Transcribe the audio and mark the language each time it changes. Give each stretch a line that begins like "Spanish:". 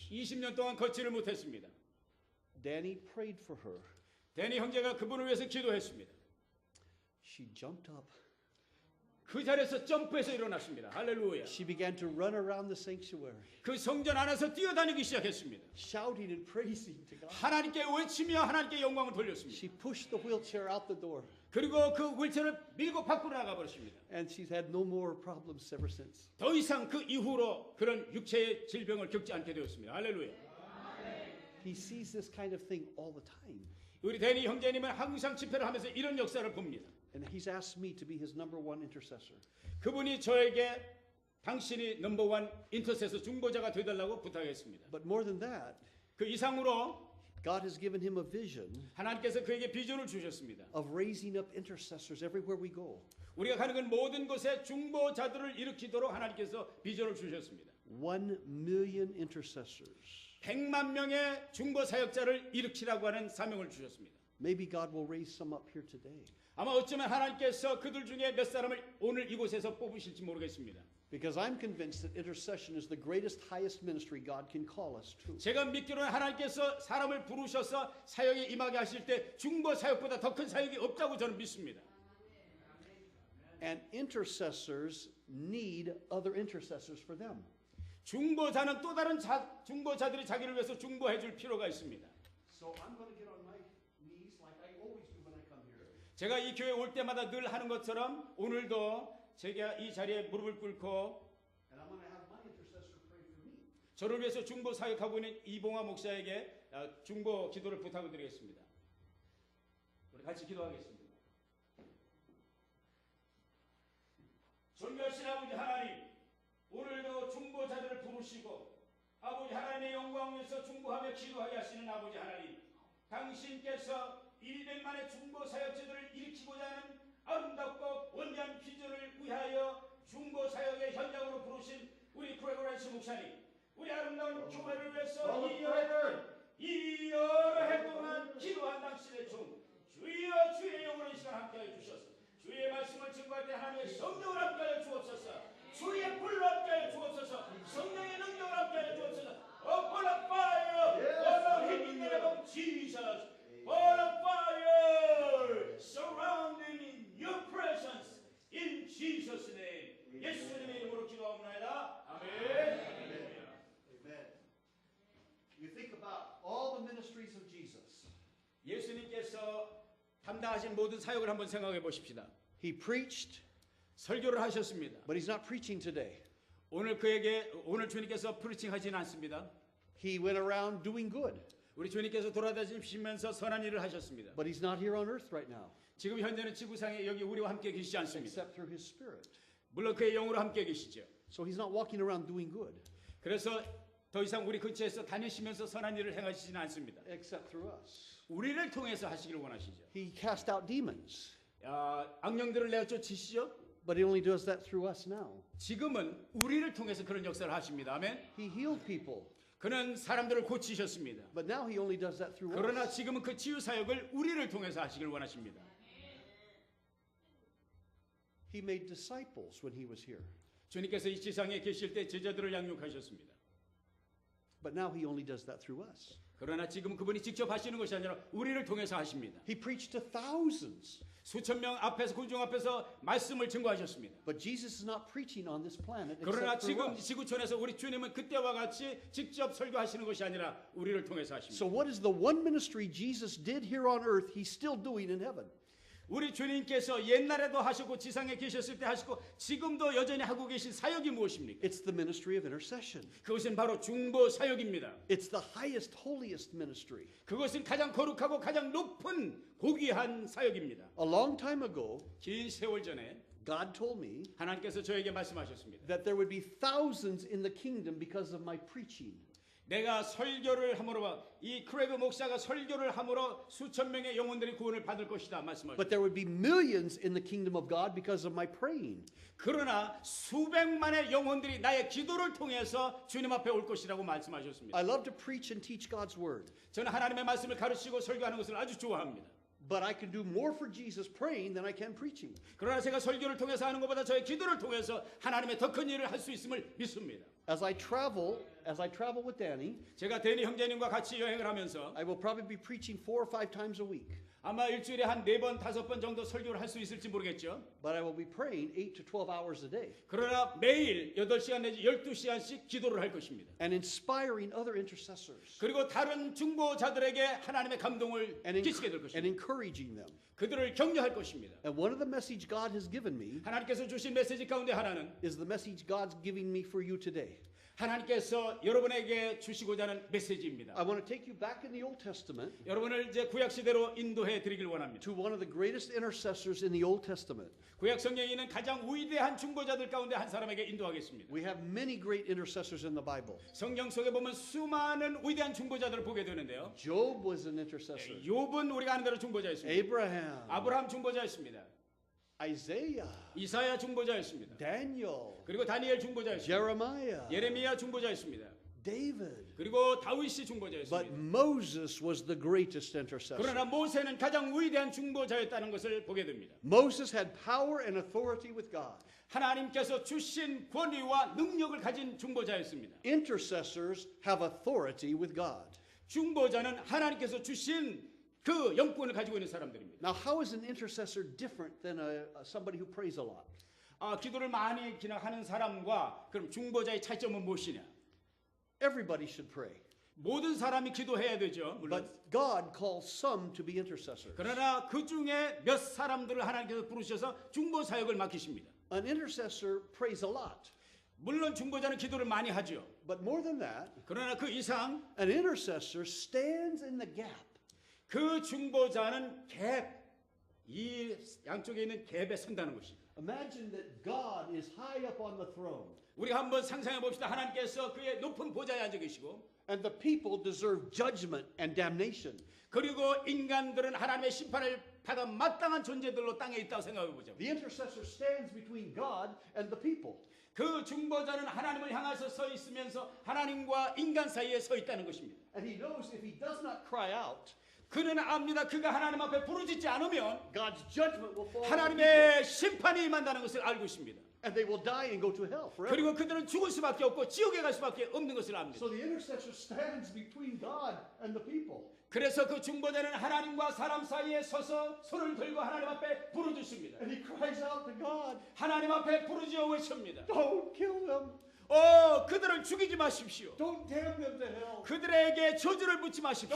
Korean: 20년 동안 걷지를 못했습니다.
English: Danny prayed for her.
Korean: 데니 형제가 그분을 위해서 기도했습니다.
English: She jumped up.
Korean: 그 자리에서 점프해서 일어났습니다. 할렐루야.
English: She began to run around the sanctuary,
Korean: 그 성전 안에서 뛰어다니기 시작했습니다.
English: shouting and praising to God.
Korean: 하나님께 외치며 하나님께 영광을 돌렸습니다.
English: She pushed the wheelchair out the door.
Korean: 그리고 그 휠체어를 밀고 밖으로 나가 버렸습니다.
English: And she's had no more problems ever since.
Korean: 더 이상 그 이후로 그런 육체의 질병을 겪지 않게 되었습니다. 할렐루야.
English: He sees this kind of thing all the time.
Korean: 우리 데니 형제님은 항상 집회를 하면서 이런 역사를 봅니다.
English: And he's asked me to be his number one intercessor.
Korean: 그분이 저에게 당신이 넘버원 인터세서 중보자가 되달라고 부탁했습니다.
English: But more than that,
Korean: 그 이상으로
English: God has given him a vision
Korean: 하나님께서 그에게 비전을 주셨습니다.
English: of raising up intercessors everywhere we go.
Korean: 우리가 가는 건 모든 곳에 중보자들을 일으키도록 하나님께서 비전을 주셨습니다.
English: 1 million intercessors.
Korean: 100만 명의 중보 사역자를 일으키라고 하는 사명을 주셨습니다.
English: Maybe God will raise some up here today.
Korean: 아마 어쩌면 하나님께서 그들 중에 몇 사람을 오늘 이곳에서 뽑으실지 모르겠습니다.
English: Because I'm convinced that intercession is the greatest, highest ministry God can call us to.
Korean: 제가 믿기로는 하나님께서 사람을 부르셔서 사역에 임하게 하실 때 중보 사역보다 더 큰 사역이 없다고 저는 믿습니다.
English: And intercessors need other intercessors for them.
Korean: 중보자는 또 다른 중보자들이 자기를 위해서 중보해 줄 필요가 있습니다.
English: So I'm going to get on my knees like I always do when I come here.
Korean: 제가 이 교회 올 때마다 늘 하는 것처럼 오늘도 제가 이 자리에 무릎을 꿇고
English: And I'm going to have my intercessor pray for me.
Korean: 저를 위해서 중보 사역하고 있는 이봉화 목사에게 중보 기도를 부탁을 드리겠습니다. 우리 같이 기도하겠습니다. 존귀하신 아버지 하나님, 오늘도 중보자들을 부르시고 아버지 하나님의 영광 위에서 중보하며 기도하게 하시는 아버지 하나님, 당신께서 100만의 중보 사역자들을 일으키고자 하는 아름답고 원대한 비전을 위하여 중보 사역의 현장으로 부르신 우리 크레고라이스 목사님, 우리 아름다운 교회를 위해서 이 여러 해 동안 기도한 당신의 종 주여 주의 영으로 이 시간 함께하여 주셔서 주의 말씀을 증거할 때 하나님의 성령을 함께하여 주옵소서. 주의 불로 함께하여 주옵소서. 성령의 능력을 함께하여 주옵소서.
English: Upon a fire, all of in the name of Jesus. All of fire, surrounding in your presence, in Jesus' name.
Korean: 예수님의 이름으로 기도하옵나이다. 아멘.
English: Amen. You think about all the ministries of Jesus.
Korean: 예수님께서 담당하신 모든 사역을 한번 생각해 보십시다.
English: He preached,
Korean: 설교를 하셨습니다.
English: but he's not preaching today.
Korean: 오늘 주님께서 프리칭하지는 않습니다.
English: He went around doing good,
Korean: 우리 주님께서 돌아다니시면서 선한 일을 하셨습니다.
English: but he's not here on earth right now,
Korean: 지금 현재는 지구상에 여기 우리와 함께 계시지 않습니다.
English: except through his Spirit.
Korean: 물론 그의 영으로 함께 계시죠.
English: So he's not walking around doing good,
Korean: 그래서 더 이상 우리 근처에서 다니시면서 선한 일을 행하시지는 않습니다.
English: except through us.
Korean: 우리를 통해서 하시기를 원하시죠.
English: He cast out demons,
Korean: 악령들을 내어 쫓으시죠.
English: but he only does that through us now.
Korean: 지금은 우리를 통해서 그런 역사를 하십니다. 아멘.
English: He healed people,
Korean: 그는 사람들을 고치셨습니다.
English: but now he only does that through
Korean: 그러나
English: us.
Korean: 지금은 그 치유 사역을 우리를 통해서 하시길 원하십니다.
English: He made disciples when he was here,
Korean: 주님께서 이 지상에 계실 때 제자들을 양육하셨습니다.
English: but now he only does that through us.
Korean: 그러나 지금 그분이 직접 하시는 것이 아니라 우리를 통해서 하십니다.
English: He preached to thousands,
Korean: 수천 명 앞에서 군중 앞에서 말씀을 증거하셨습니다.
English: but Jesus is not preaching on this planet
Korean: 그러나
English: except through
Korean: 지금
English: us.
Korean: 지구촌에서 우리 주님은 그때와 같이 직접 설교하시는 것이 아니라 우리를 통해서 하십니다.
English: So what is the one ministry Jesus did here on earth, he's still doing in heaven?
Korean: 우리 주님께서 옛날에도 하시고 지상에 계셨을 때 하시고 지금도 여전히 하고 계신 사역이 무엇입니까?
English: It's the ministry of intercession.
Korean: 그것은 바로 중보 사역입니다.
English: It's the highest, holiest ministry.
Korean: 그것은 가장 거룩하고 가장 높은 고귀한 사역입니다.
English: A long time ago,
Korean: 긴 세월 전에
English: God told me
Korean: 하나님께서 저에게 말씀하셨습니다.
English: that there would be thousands in the kingdom because of my preaching.
Korean: 내가 설교를 함으로 이 크레그 목사가 설교를 함으로 수천 명의 영혼들이 구원을 받을 것이다 말씀하셨습니다.
English: But there would be millions in the kingdom of God because of my praying.
Korean: 그러나 수백만의 영혼들이 나의 기도를 통해서 주님 앞에 올 것이라고 말씀하셨습니다.
English: I love to preach and teach God's word,
Korean: 저는 하나님의 말씀을 가르치고 설교하는 것을 아주 좋아합니다.
English: but I can do more for Jesus praying than I can preaching.
Korean: 그러나 제가 설교를 통해서 하는 것보다 저의 기도를 통해서 하나님의 더 큰 일을 할 수 있음을 믿습니다.
English: As I travel with Danny,
Korean: 제가 데니 형제님과 같이 여행을 하면서
English: I will probably be preaching 4 or 5 times a week.
Korean: 아마 일주일에 한 4번, 5번 정도 설교를 할 수 있을지 모르겠죠.
English: But I will be praying 8 to 12 hours a day
Korean: 그러나 매일 8시간 내지 12시간씩 기도를 할 것입니다.
English: and inspiring other intercessors
Korean: 그리고 다른 중보자들에게 하나님의 감동을
English: and,
Korean: 끼치게 될
English: and
Korean: 것입니다.
English: encouraging them.
Korean: 그들을 격려할 것입니다.
English: And one of the message God has given me
Korean: 하나님께서 주신 메시지 가운데 하나는
English: is the message God's giving me for you today.
Korean: 하나님께서 여러분에게 주시고자 하는 메시지입니다.
English: I want to take you back in the Old Testament
Korean: 여러분을 이제 구약 시대로 인도해 드리길 원합니다.
English: to one of the greatest intercessors in the Old Testament.
Korean: 구약 성경에 있는 가장 위대한 중보자들 가운데 한 사람에게 인도하겠습니다.
English: We have many great intercessors in the Bible.
Korean: 성경 속에 보면 수많은 위대한 중보자들을 보게 되는데요.
English: Job was an intercessor.
Korean: 욥은 우리가 아는 대로 중보자였습니다.
English: Abraham,
Korean: 아브라함 중보자였습니다.
English: Isaiah,
Korean: 이사야 중보자였습니다.
English: Daniel,
Korean: 그리고 다니엘 중보자였습니다.
English: Jeremiah,
Korean: 예레미야 중보자였습니다.
English: David.
Korean: 그리고 다윗이
English: But
Korean: 중보자였습니다.
English: Moses was the greatest intercessor.
Korean: 그러나 모세는 가장 위대한 중보자였다는 것을 보게 됩니다.
English: Moses had power and authority with God.
Korean: 하나님께서 주신 권위와 능력을 가진 중보자였습니다.
English: Intercessors have authority with God.
Korean: 중보자는 하나님께서 주신 그 영권을 가지고 있는 사람들입니다.
English: Now, how is an intercessor different than somebody who prays a lot?
Korean: 기도를 많이 하는 사람과 그럼 중보자의 차이점은 무엇이냐?
English: Everybody should pray.
Korean: 모든 사람이 기도해야 되죠. 물론.
English: But God calls some to be intercessors.
Korean: 그러나 그 중에 몇 사람들을 하나님께서 부르셔서 중보 사역을 맡기십니다.
English: An intercessor prays a lot.
Korean: 물론 중보자는 기도를 많이 하죠.
English: But more than that,
Korean: 그러나 그 이상
English: an intercessor stands in the gap.
Korean: 그 중보자는 이 양쪽에 있는 갭에 선다는 것입니다.
English: Imagine that God is high up on the throne
Korean: 우리가 한번 상상해 봅시다. 하나님께서 그의 높은 보좌에 앉아 계시고
English: and the people deserve judgment and damnation.
Korean: 그리고 인간들은 하나님의 심판을 받아 마땅한 존재들로 땅에 있다고 생각해 보죠.
English: The intercessor stands between God and the people.
Korean: 그 중보자는 하나님을 향해서 서 있으면서 하나님과 인간 사이에 서 있다는 것입니다.
English: And he knows if he does not cry out,
Korean: 그는 압니다. 그가 하나님 앞에 부르짖지 않으면
English: God's judgment will fall on the people.
Korean: 하나님의 심판이 임한다는 것을 알고 있습니다.
English: And they will die and go to hell forever.
Korean: 그리고 그들은 죽을 수밖에 없고 지옥에 갈 수밖에 없는 것을 압니다.
English: So the intercessor stands between God and the people.
Korean: 그래서 그 중보자는 하나님과 사람 사이에 서서 손을 들고 하나님 앞에 부르짖습니다.
English: And he cries out to God,
Korean: 하나님 앞에 부르짖어 외칩니다.
English: don't kill them.
Korean: 그들을 죽이지 마십시오.
English: Don't damn them to hell.
Korean: 그들에게 저주를 붙지 마십시오.